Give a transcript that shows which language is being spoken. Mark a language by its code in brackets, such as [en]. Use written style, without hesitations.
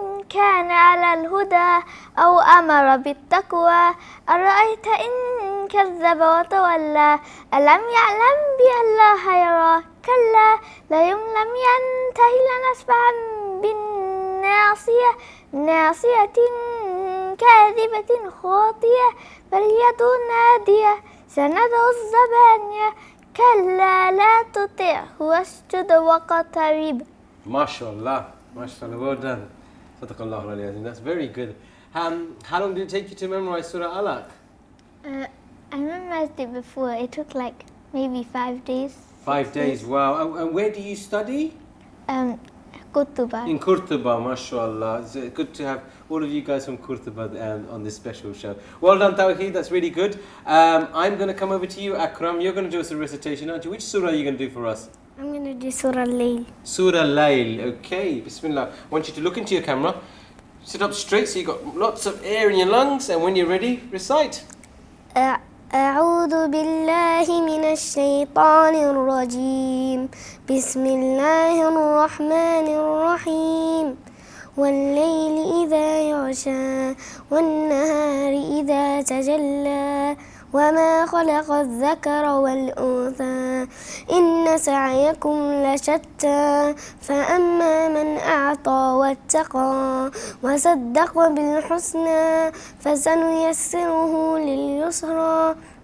[ar] كان على الهدى أو أمر بالتقوى أرأيت إن كذب وتولى ألم يعلم بأن الله يرى كلا لئن لم ينته لنسفعا بالناصية ناصية كاذبة خاطية فليدع نادية سندع الزبانية كلا لا تطعه واسجد واقترب. [en] MashaAllah. MashaAllah. Well done. Sadaqallahu alayhi. That's very good. How long did it take you to memorize Surah Alaq? I memorized it before. It took like maybe 5 days. 5 days. Wow. And where do you study? Kurtuba. In Kurtuba, mashallah. It's good to have all of you guys from Kurtuba on this special show. Well done, Tawheed. That's really good. I'm going to come over to you, Akram. You're going to do us a recitation, aren't you? Which surah are you going to do for us? I'm going to do Surah Al-Layl. Surah Al-Layl. Okay, Bismillah. I want you to look into your camera. Sit up straight so you've got lots of air in your lungs. And when you're ready, recite. [ar] أعوذ بالله من الشيطان الرجيم بسم الله الرحمن الرحيم والليل إذا يغشى والنهار إذا تجلى وما خلق الذكر والأنثى إن سعيكم لشتى فأما من أعطى واتقى وصدق بالحسنى فسنيسره لليسرى